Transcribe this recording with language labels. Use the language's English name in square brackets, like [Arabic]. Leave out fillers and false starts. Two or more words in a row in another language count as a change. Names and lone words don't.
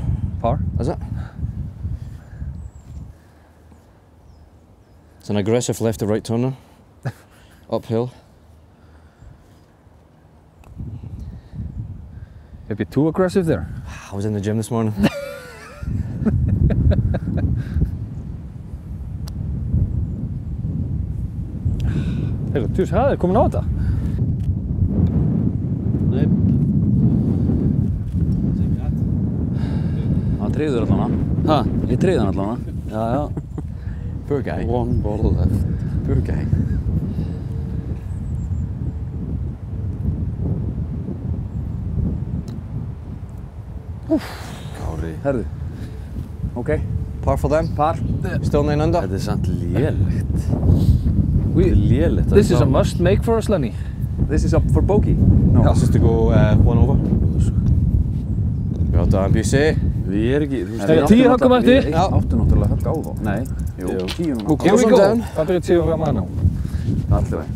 [English] Par. Is it? It's an aggressive left to right turner. Uphill. Maybe too aggressive there. I was in the gym this morning. [Icelandic] Heyrðu, djús, það er komin á þetta. Nei. Hann tryggður allan Ha? Ég tryggði hann allan Já. [English] Poor guy. One ball left. Poor guy. [Icelandic] Kári. Herðu. Ok. [English] Par for them. Par. Still 9 under. [Icelandic] Þetta er samt lélegt. Þetta er lélegt. [English] This is a must make for us, Lenny. This is up for bogey. No. This is to go 1 over. Well done, BC. [Icelandic] Við erum ekki, þú Hey, 10 höggum eftir. Við áttu náttúrulega högg á þá. Nei. Jú. 10 núna. [English] Here we Close go. them down. [Icelandic] Það byrjar 10 over að manna. Allir veginn.